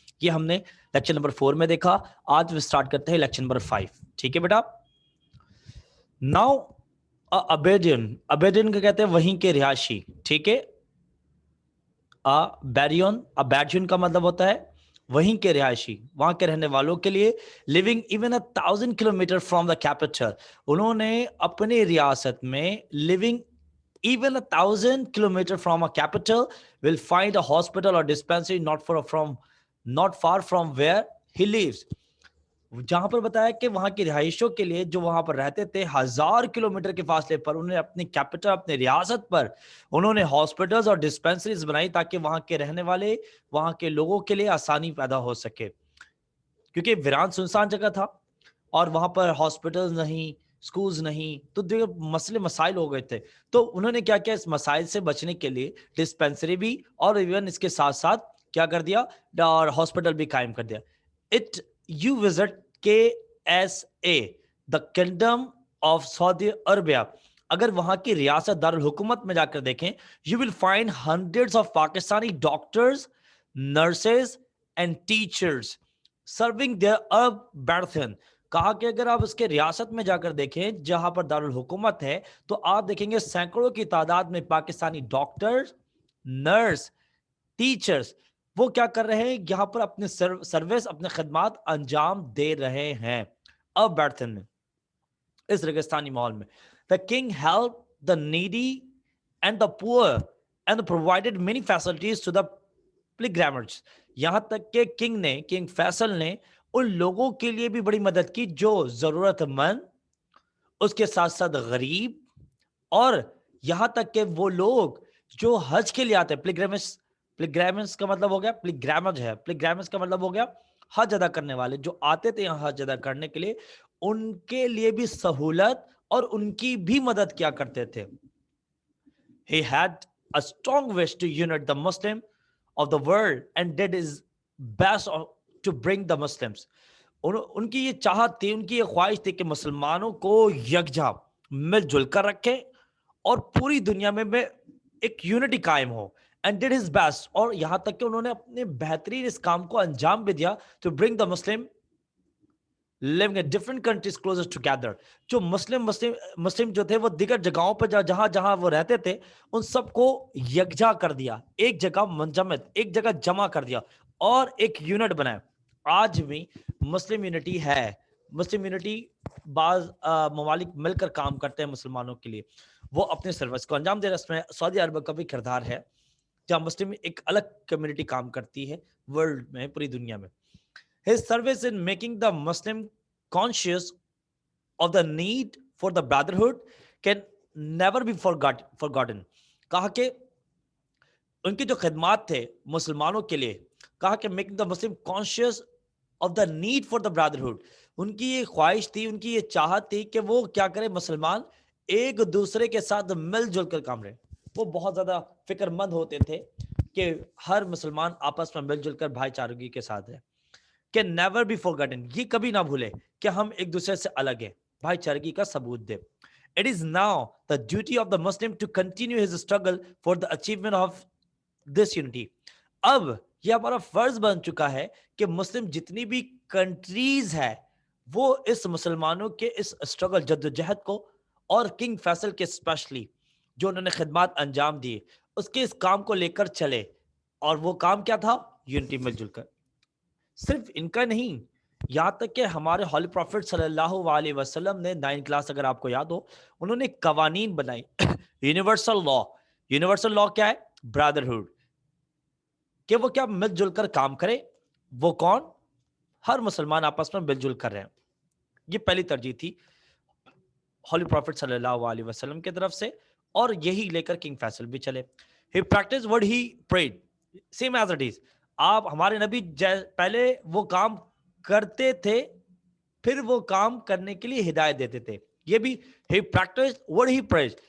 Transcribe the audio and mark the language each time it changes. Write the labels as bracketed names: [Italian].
[Urdu] یہ ہم نے لیکچر نمبر 4 میں دیکھا. آج سٹارٹ کرتے ہیں لیکچر نمبر 5. ٹھیک ہے بیٹا. ناؤ ابیڈین, ابیڈین کا کہتے ہیں وہیں کے رہائشی. ٹھیک ہے, ابیڈین کا مطلب ہوتا ہے وہیں کے رہائشی, وہاں کے رہنے والوں کے لیے. [English] living even 1000 kilometre from the capital, [Urdu] انہوں نے اپنی ریاست میں [English] Living even 1000 kilometer from a capital will find a hospital or dispensary not far from where he lives. [Urdu] جہاں پر بتایا کہ وہاں کی رہائشوں کے لیے جو وہاں پر رہتے تھے 1000 کلومیٹر کے فاصلے پر, انہوں نے اپنی کیپٹل, اپنے ریاست پر انہوں نے ہاسپٹلز اور ڈسپینسریز بنائی تاکہ وہاں کے رہنے والے, وہاں کے لوگوں کے لیے آسانی پیدا ہو سکے. کیونکہ ویران سنسان جگہ تھا اور وہاں پر ہاسپٹلز نہیں, سکولز نہیں, تو دیگر مسائل ہو گئے تھے. تو انہوں نے کیا کیا, اس مسائل سے بچنے کے لیے ڈسپینسری بھی اور ایون اس کے ساتھ ساتھ کیا کر دیا, اور ہاسپٹل بھی قائم کر دیا. [English] You visit KSA, the Kingdom of Saudi Arabia. [Urdu] اگر وہاں کی ریاست دارالحکومت میں جا کر دیکھیں, [English] you will find hundreds of Pakistani doctors, nurses and teachers serving their Arab. [Urdu] کہا کہ اگر آپ اس کے ریاست میں جا کر دیکھیں جہاں پر دارالحکومت ہے تو آپ دیکھیں گے سینکڑوں کی تعداد میں پاکستانی ڈاکٹرز, نرس, ٹیچرز وہ کیا کر رہے ہیں, یہاں پر اپنے سروس, اپنے خدمات انجام دے رہے ہیں اب بیٹھن میں, اس ریگستانی ماحول میں. [English] The king helped the needy and the poor and provided many facilities to the pilgrims. [Urdu] یہاں تک کہ کنگ فیصل نے ان لوگوں کے لیے بھی بڑی مدد کی جو ضرورت مند, اس کے ساتھ ساتھ غریب, اور یہاں تک کہ وہ لوگ جو حج کے لیے آتے ہیں. پلیگرامس کا مطلب ہو گیا, پلیگرامس کا مطلب ہو گیا حج ادا کرنے والے جو آتے تھے یہاں حج ادا کرنے کے لیے, ان کے لیے بھی سہولت اور ان کی بھی مدد کیا کرتے تھے. [English] He had a strong wish to unite the Muslim of the world and did his best to bring the Muslims. [Urdu] ان کی یہ چاہت تھی, ان کی یہ خواہش تھی کہ مسلمانوں کو یکجا مل جل کر رکھے اور پوری دنیا میں ایک یونٹی قائم ہو. [English] And did his best, [Urdu] اور یہاں تک کہ انہوں نے اپنے بہترین اس کام کو انجام بھی دیا, [English] to bring the Muslim living in different countries closer together. [Urdu] جو مسلم جو تھے وہ دیگر جگہوں پر جہاں جہاں وہ رہتے تھے ان سب کو یکجا کر دیا, ایک جگہ منجمد, ایک جگہ جمع کر دیا اور ایک یونٹ بنایا. آج بھی مسلم یونٹی ہے. مسلم یونٹی بعض ممالک مل کر کام کرتے ہیں مسلمانوں کے لیے, وہ اپنے سروس کو انجام دے رہے. اس میں سعودی عرب کا بھی کردار ہے جہاں مسلم ایک الگ کمیونٹی کام کرتی ہے ورلڈ میں, پوری دنیا میں. [English] His service in making the Muslim conscious of the need for the brotherhood can never be forgotten. [Urdu] کہا کہ ان کی جو خدمات تھے مسلمانوں کے لیے, کہا کہ [English] making the Muslim conscious of the need for the brotherhood, [Urdu] ان کی یہ خواہش تھی, ان کی یہ چاہت تھی کہ وہ کیا کرے, مسلمان ایک دوسرے کے ساتھ مل جل کر کام رہے. وہ بہت زیادہ فکر مند ہوتے تھے کہ ہر مسلمان آپس میں مل جل کر بھائی چارگی کے ساتھ ہے. کہ [English] never be forgotten, [Urdu] یہ کبھی نہ بھولے کہ ہم ایک دوسرے سے الگ ہیں, بھائی چارگی کا ثبوت دے. [English] It is now the duty of the Muslim to continue his struggle for the achievement of this unity. [Urdu] اب یہ ہمارا فرض بن چکا ہے کہ مسلم جتنی بھی کنٹریز ہے وہ اس مسلمانوں کے اس اسٹرگل, جدوجہد کو, اور کنگ فیصل کے اسپیشلی جو انہوں نے خدمات انجام دیے, اس کے اس کام کو لے کر چلے. اور وہ کام کیا تھا, یونٹی مل جل کر. صرف ان کا نہیں, یہاں تک کہ ہمارے ہولی پروفٹ صلی اللہ علیہ وسلم نے 9 کلاس اگر آپ کو یاد ہو, انہوں نے قوانین بنائی. یونیورسل لا کیا ہے, برادرہڈ, کہ وہ کیا مل جل کر کام کرے. وہ کون, ہر مسلمان آپس میں مل جل کر رہے ہیں. یہ پہلی ترجیح تھی ہولی پروفٹ صلی اللہ علیہ وسلم کی طرف سے, اور یہی لے کر کنگ فیصل بھی چلے. [English] He practiced what he prayed, same as it is. [Urdu] آپ ہمارے نبی پہلے وہ کام کرتے تھے، پھر وہ کام کرنے کے لیے ہدایت دیتے تھے. یہ بھی [English] he practiced what he preached.